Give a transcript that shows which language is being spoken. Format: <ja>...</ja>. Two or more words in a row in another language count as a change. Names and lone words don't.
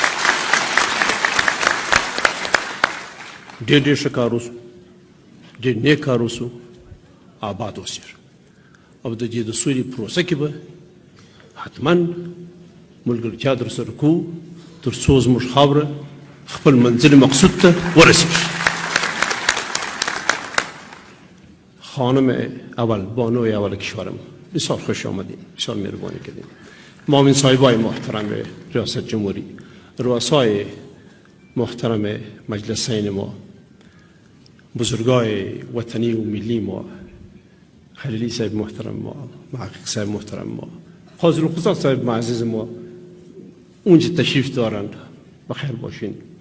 <ps>ډیر ښه کار وسو، ډیر نیک کار وسو، آباد وسیر. او د دې د سولې پروسه کې به حتما ملګرتیا در سره کوو تر څو زموږ خاوره خپل منزل مقصود ته ورسیږي.</ps> <fa>خانم اول بانوی اول کشورم بسیار خوش آمدین، بسیار مهربانی کردین. معاون صاحبای محترم ریاست جمهوری، رؤسای محترم مجلسین ما، بزرگای وطنی و ملی ما، خلیلی صاحب محترم ما، محقق صاحب محترم ما، قاضی القضات صاحب معزز ما اونجا تشریف دارن، بخیر باشین.</fa>